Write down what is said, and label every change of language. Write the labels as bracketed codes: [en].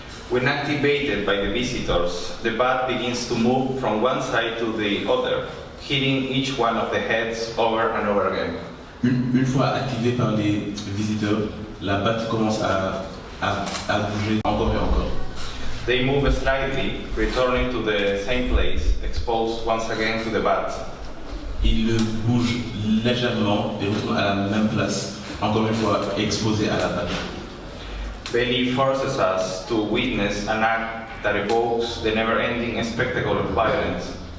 [en] When activated by the visitors, the bat begins to move from one side to the other, hitting each one of the heads over and over again. [fr] Une fois activée par les visiteurs, la batte commence à bouger encore et encore. [en] They move slightly, returning to the same place, exposed once again to the bat. [fr] Il bouge légèrement et retourne à la même place, encore une fois exposé à la batte. [en] Belly forces us to witness an act that evokes the never-ending spectacle of violence.